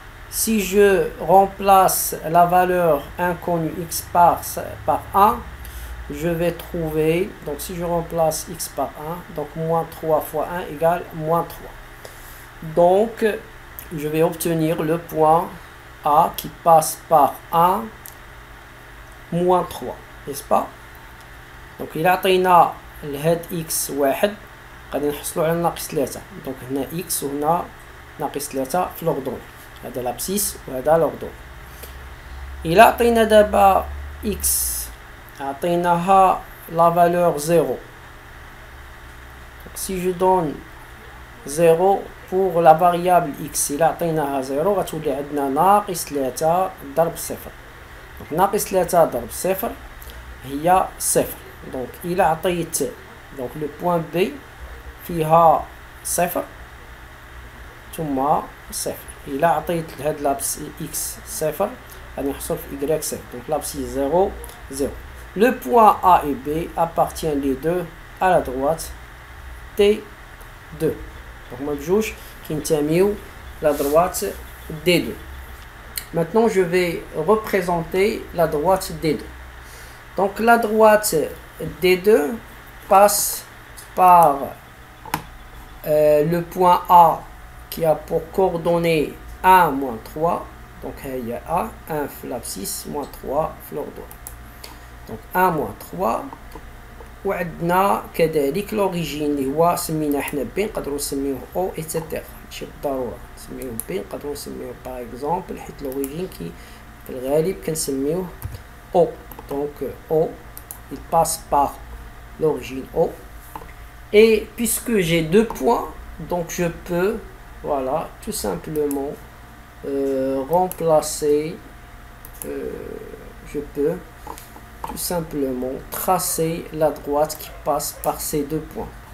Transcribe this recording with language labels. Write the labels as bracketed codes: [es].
[fr] Si je remplace la valeur inconnue x par 1, je vais trouver, donc si je remplace x par 1, donc moins 3 fois 1 égale moins 3. Donc, je vais obtenir le point A qui passe par 1 moins 3, n'est-ce pas? Donc, il a [ar] عطينا الهاد x واحد غادي نحصلوا على ناقص 3. دونك هنا x وهنا ناقص 3 في لوردون. هذا لابسيس وهذا لوردون. إلا عطينا دابا x عطيناها [fr] la valeur 0. Donc, si je donne 0 pour la variable x, [ar] إلا عطيناها 0 غتولي عندنا ناقص 3 ضرب 0. Donc ناقص 3 ضرب 0 هي 0. Donc إلا عطيت [fr] donc le point B [ar] فيها 0 ثم 0. إلا عطيت لهاد لابس x 0 غادي نحصل في y 0. [fr] Donc l'abscisse 0 0. Le point A et B appartiennent les deux à la droite T2. [ar] Donc هما بجوج كينتميو [fr] la droite D2. Maintenant je vais représenter la droite D2. Donc la droite D2 passe par le point A qui a pour coordonnées 1 moins 3. Donc il y a A, 1 في l'abscisse, moins 3 في l'ordre. Donc 1 moins 3. [ar] وعندنا كذلك l'origine اللي هو سميناه حنا بي، نقدروا نسميوه او ايتترا، ماشي بالضروره نسميوه بي، نقدروا نسميوه باغ اكزومبل حيت l'origine كي في الغالب كنسميوه او. [fr] Donc O, il passe par l'origine O. Et puisque j'ai deux points, donc je peux, voilà, tout simplement remplacer, je peux tout simplement tracer la droite qui passe par ces deux points.